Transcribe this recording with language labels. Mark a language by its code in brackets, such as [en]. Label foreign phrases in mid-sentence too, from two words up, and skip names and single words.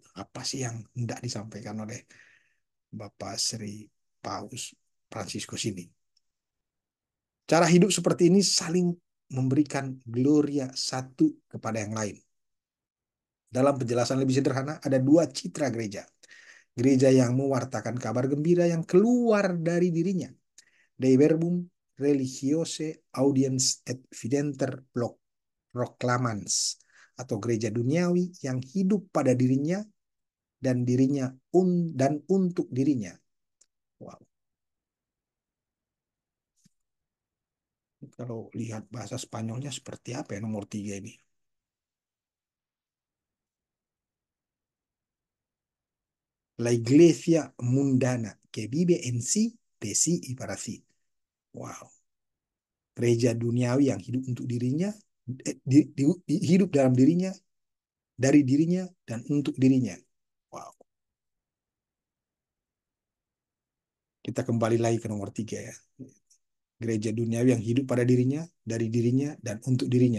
[id] Apa sih yang hendak disampaikan oleh Bapak Sri Paus Fransiskus ini? Cara hidup seperti ini saling memberikan gloria satu kepada yang lain. Dalam penjelasan lebih sederhana, ada dua citra gereja. Gereja yang mewartakan kabar gembira yang keluar dari dirinya. [la] Dei verbum religiose audiens et videnter proclamans. [id] Atau gereja duniawi yang hidup pada dirinya dan untuk dirinya. Wow. Kalau lihat bahasa Spanyolnya seperti apa ya nomor 3 ini? [es] La iglesia mundana que vive en sí, de sí y para sí. Wow. [id] Gereja duniawi yang hidup untuk dirinya, hidup dalam dirinya, dari dirinya, dan untuk dirinya. Wow. Kita kembali lagi ke nomor 3 ya. Gereja duniawi yang hidup pada dirinya, dari dirinya, dan untuk dirinya.